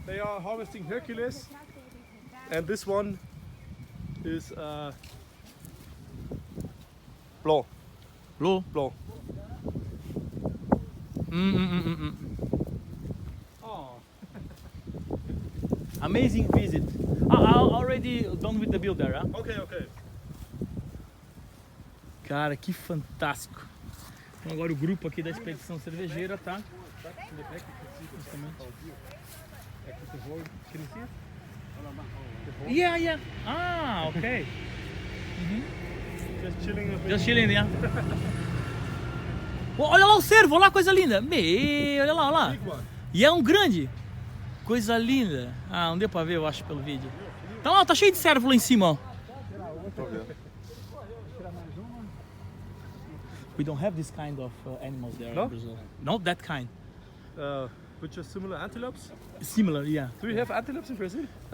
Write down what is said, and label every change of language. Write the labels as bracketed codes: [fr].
[en] They are harvesting Hercules, and this one is blanc. Blue. Blanc. Oh. Amazing visit. I already done with the bill there, huh? Okay, okay. [pt] Cara, que fantástico. Então agora o grupo aqui da Expedição Cervejeira, tá? [en] Yeah. Ah, ok. Just chilling a bit. Just chilling, yeah. [pt] Oh, olha lá o cervo, olha lá, coisa linda. Olha lá. [en] Big one. [pt] E é um grande. Coisa linda. Ah, não deu pra ver, eu acho, pelo vídeo. Tá lá, tá cheio de cervo lá em cima, ó. [en] We don't have this kind of animals there in Brazil. Not that kind. Which are similar antelopes. Similar, yeah. Do you have antelopes in Brazil?